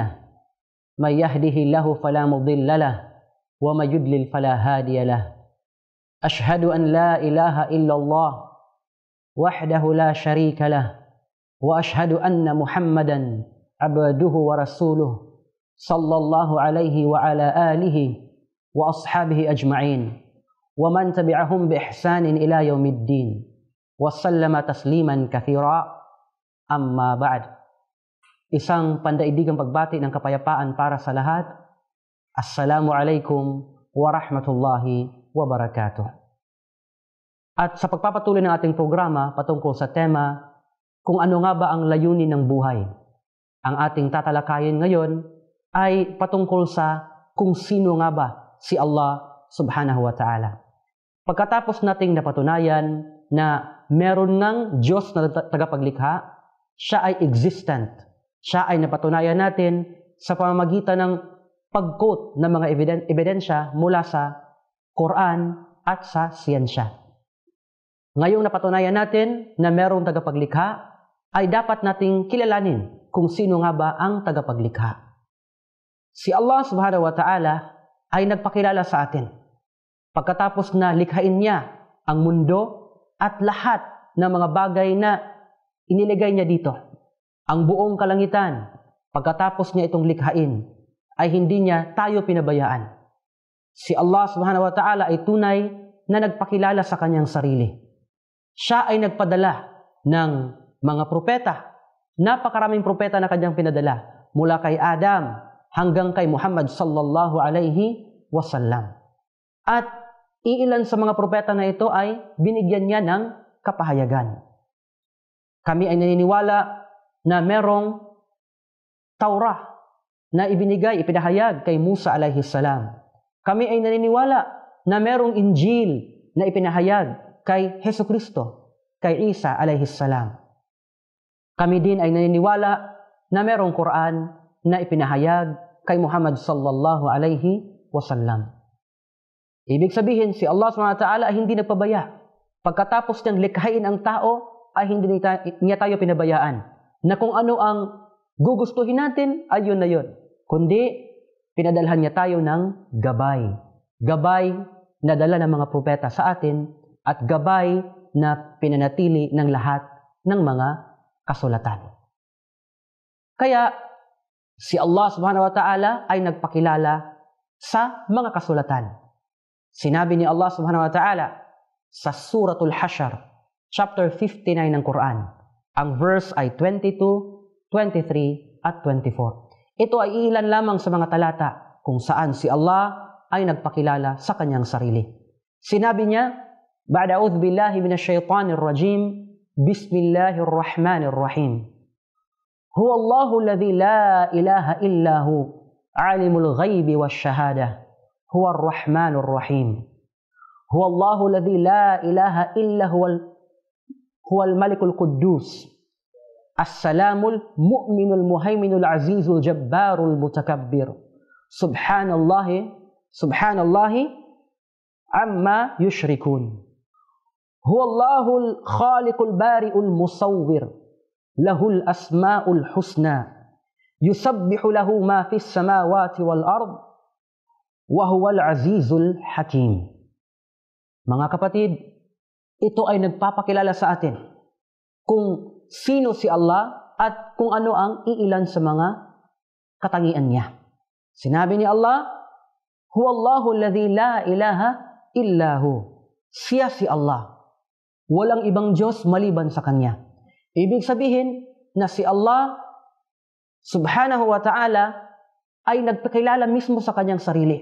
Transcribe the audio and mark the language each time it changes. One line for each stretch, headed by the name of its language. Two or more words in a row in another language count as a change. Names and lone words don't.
Arabic: من يهده الله فلا مضل له ومن يضلل فلا هادي له أشهد أن لا إله إلا الله وحده لا شريك له وأشهد أن محمدا عبده ورسوله صلى الله عليه وعلى آله وأصحابه أجمعين ومن تبعهم بإحسان إلى يوم الدين وسلم تسليما كثيرا أما بعد.
Filipino: Isang pandaigdigang pagbati ng kapayapaan para sa lahat.
Arabic: السلام عليكم ورحمة الله وبركاته.
Filipino: At sa pagpapatuloy ng ating programa patungkol sa tema kung ano nga ba ang layunin ng buhay, ang ating tatalakayin ngayon ay patungkol sa kung sino nga ba si Allah
Arabic: سبحانه وتعالى.
Filipino: Pagkatapos nating napatunayan na meron ng Diyos na tagapaglikha, siya ay existent. Siya ay napatunayan natin sa pamamagitan ng pag-quote ng mga ebidensya mula sa Quran at sa siyensya. Ngayong napatunayan natin na merong tagapaglikha, ay dapat nating kilalanin kung sino nga ba ang tagapaglikha. Si Allah
Arabic: سبحانه وتعالى
Filipino: ay nagpakilala sa atin. Pagkatapos na likhain niya ang mundo at lahat ng mga bagay na iniligay niya dito, ang buong kalangitan, pagkatapos niya itong likhain, ay hindi niya tayo pinabayaan. Si Allah
Arabic: سبحانه وتعالى
Filipino: ay tunay na nagpakilala sa kanyang sarili. Siya ay nagpadala ng mga propeta. Napakaraming propeta na kanyang pinadala mula kay Adam hanggang kay Muhammad
Arabic: صلى الله عليه وسلم.
Filipino: At iilan sa mga propeta na ito ay binigyan niya ng kapahayagan. Kami ay naniniwala na merong Taurah na ipinahayag kay Musa
Arabic: عليه السلام.
Filipino: Kami ay naniniwala na merong Injil na ipinahayag kay Hesukristo, kay Isa
Arabic: عليه السلام.
Filipino: Kami din ay naniniwala na merong Quran na ipinahayag kay Muhammad
Arabic: صلى الله عليه وسلم.
Filipino: Ibig sabihin, si Allah
Arabic: سبحانه وتعالى
Filipino: ay hindi nagpabaya. Pagkatapos niyang likhain ang tao, ay hindi niya tayo pinabayaan. Na kung ano ang gugustuhin natin, ay yun na yun. Kundi, pinadalhan niya tayo ng gabay. Gabay na dala ng mga propeta sa atin at gabay na pinanatili ng lahat ng mga kasulatan. Kaya, si Allah
Arabic: سبحانه وتعالى
Filipino: ay nagpakilala sa mga kasulatan. Sinabi ni Allah
Arabic: سبحانه وتعالى
Filipino: sa Suratul Hashr, chapter 59 ng Quran. Ang verse ay 22, 23, at 24. Ito ay ilan lamang sa mga talata kung saan si Allah ay nagpakilala sa kanyang sarili. Sinabi niya,
Arabic: بعد أعوذ بالله من الشيطان الرجيم، بسم الله الرحمن الرحيم. هو الله الذي لا إله إلا هو, عالم الغيب والشهادة هو الرحمن الرحيم. هو الله الذي لا إله إلا هو الملك القدوس السلام المؤمن المهيمن العزيز الجبار المتكبر. سبحان الله عما يشركون. هو الله الخالق البارئ المصور له الأسماء الحسنى يسبح له ما في السماوات والأرض وهو العزيز الحكيم.
Filipino: Mga kapatid, ito ay nagpapakilala sa atin kung sino si Allah at kung ano ang iilan sa mga katangian niya. Sinabi ni Allah,
Arabic: هو الله الذي لا إله إلا هو.
Filipino: Siya si Allah. Walang ibang Diyos maliban sa Kanya. Ibig sabihin na si Allah
Arabic: سبحانه وتعالى
Filipino: ay nagpakilala mismo sa kanyang sarili.